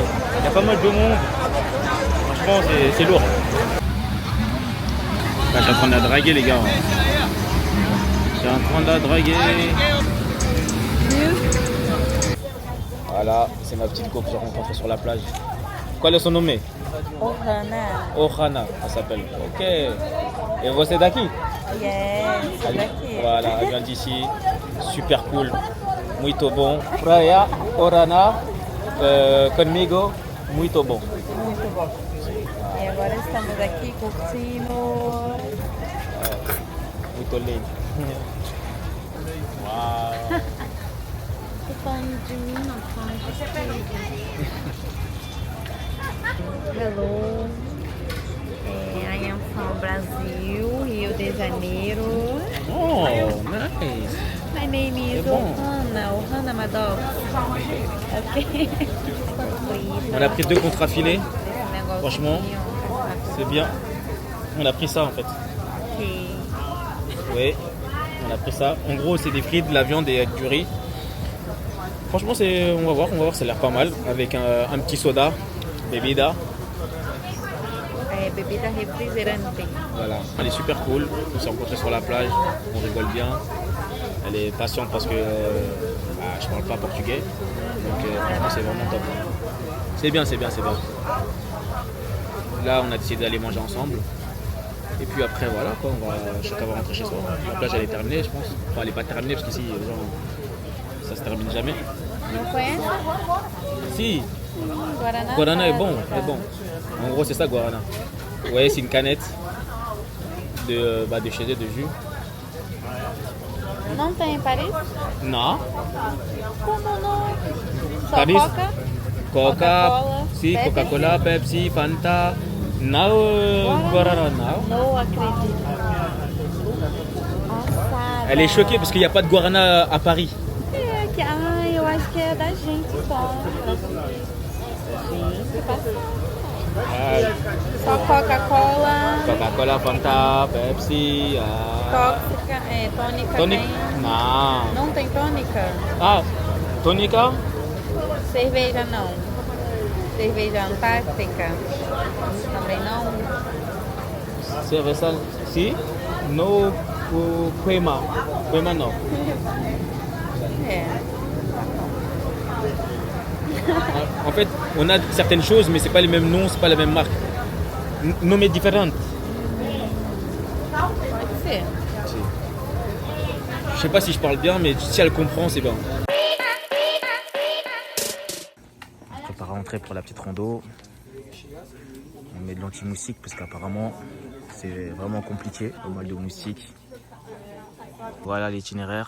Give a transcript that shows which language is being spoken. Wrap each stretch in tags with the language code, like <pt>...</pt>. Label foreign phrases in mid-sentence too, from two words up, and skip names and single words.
<fr>Il y a pas mal de monde. Franchement, c'est lourd. Là, je suis en train de la draguer, les gars. Je suis en train de la draguer. Voilà, c'est ma petite go que j'ai rencontrée sur la plage.</fr> <pt>Qual é</pt> <fr>son nom? Ohana. Ohana, elle s'appelle. Ok. Et vous êtes daqui?</fr> <pt>Yes, daqui.</pt> <fr>Voilà, elle vient d'ici. Super cool.</fr> <pt>Muito bom. Praia, Ohana, comigo, muito bom. Muito bom. E agora estamos aqui curtindo. Muito lindo. Uau. Tô falando de mim, não falando de Hello.</pt> <en>I am from Brazil, Rio de Janeiro. Oh, nice. My name is Ohana. Ohana, my dog. Ok.</en> <fr>On a pris 2 contrafilés. Franchement, c'est bien. On a pris ça en fait. Ok. Oui, on a pris ça. En gros, c'est des frites, de la viande et du riz. Franchement, on va voir, ça a l'air pas mal. Avec un petit soda,</fr> <pt>bebida. Bebida refrigerante.</pt> <fr>Voilà, elle est super cool. On s'est rencontrés sur la plage, on rigole bien. Elle est patiente parce que je parle pas portugais. Donc franchement, c'est vraiment top. C'est bien, c'est bien, c'est bien. Là, on a décidé d'aller manger ensemble. Et puis après, voilà, quoi, chacun va rentrer chez soi. La plage, elle est terminée, je pense. Enfin, elle n'est pas terminée parce qu'ici, ça se termine jamais.</fr> <pt>Não conhece?</pt> <es>Si,</es> <pt>Guaraná.</pt> <fr>Guarana est bon, est bon. En gros, c'est ça, Guarana. Vous voyez, c'est une canette de chez eux, de jus.</fr> <pt>Não tem em Paris?</pt> <fr>Non.</fr> <pt>Como não? Só Paris? Coca? Coca, Coca-Cola,</pt> <es>si, Pepsi.</es> <pt>Coca-Cola, Pepsi, Fanta. Não, Guarana, não. Não acredito. Assada. Elle est choquée parce qu'il n'y a pas de Guarana à Paris. Eu acho que é da gente só. Gente, passou. Só Coca-Cola. Coca-Cola, Fanta, Pepsi. Tóxica, tônica Tônica? tem. Não. Não tem tônica? Ah, tônica? Cerveja não. Cerveja Antártica? Também não?</pt> <es>Cerveza, si. No, Quema.</es> <pt>Quema não. É.</pt> <fr>En fait, on a certaines choses, mais c'est pas les mêmes noms, c'est pas la même marque. Noms différents.</fr> <pt>Pode ser.</pt> <fr>Je sais pas si je parle bien, mais si elle comprend, c'est bien. On prépare à rentrer pour la petite rando. On met de l'anti-moustique parce qu'apparemment c'est vraiment compliqué, pas mal de moustiques. Voilà l'itinéraire.</fr>